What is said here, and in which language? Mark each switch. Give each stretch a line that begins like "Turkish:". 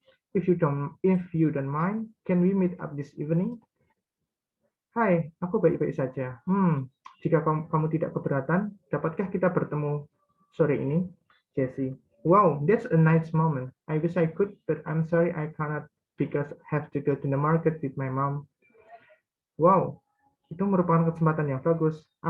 English: If you don't mind, can we meet up this evening?
Indonesian: Hai, aku baik-baik saja. Jika kamu tidak keberatan, dapatkah kita bertemu sore ini?
English: Jessie, wow, that's a nice moment. I wish I could, but I'm sorry I cannot because I have to go to the market with my mom.
Indonesian: Wow, itu merupakan kesempatan yang bagus.